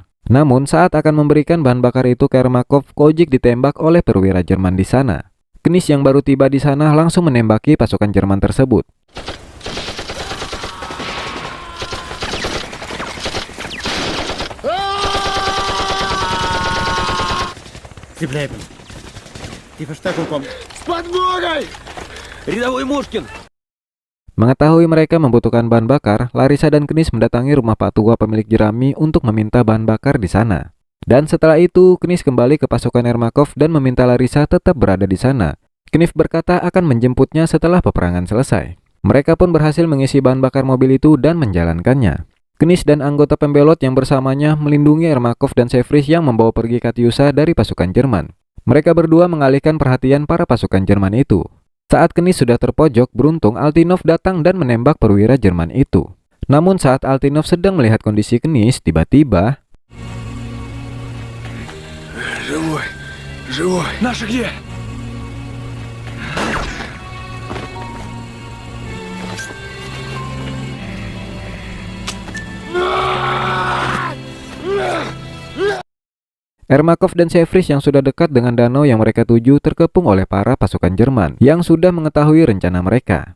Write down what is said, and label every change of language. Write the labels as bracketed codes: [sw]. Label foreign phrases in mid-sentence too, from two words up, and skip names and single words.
[id] Namun saat akan memberikan bahan bakar itu ke Ermakov, Kojik ditembak oleh perwira Jerman di sana. Knis yang baru tiba di sana langsung menembaki pasukan Jerman tersebut. [de] Sie bleiben. Die Verstärkung kommt. [ru] С подмогой! Рядовой Мушкин! [id] Mengetahui mereka membutuhkan bahan bakar, Larissa dan Knis mendatangi rumah Pak Tua pemilik jerami untuk meminta bahan bakar di sana. Dan setelah itu, Knis kembali ke pasukan Ermakov dan meminta Larissa tetap berada di sana. Knis berkata akan menjemputnya setelah peperangan selesai. Mereka pun berhasil mengisi bahan bakar mobil itu dan menjalankannya. Knis dan anggota pembelot yang bersamanya melindungi Ermakov dan Sevris yang membawa pergi Katyusha dari pasukan Jerman. Mereka berdua mengalihkan perhatian para pasukan Jerman itu. Saat Knis sudah terpojok, beruntung Altinov datang dan menembak perwira Jerman itu. Namun saat Altinov sedang melihat kondisi Knis, tiba-tiba [ru] Живой, живой. Наши где? [id] Ermakov dan Sevris yang sudah dekat dengan danau yang mereka tuju terkepung oleh para pasukan Jerman yang sudah mengetahui rencana mereka.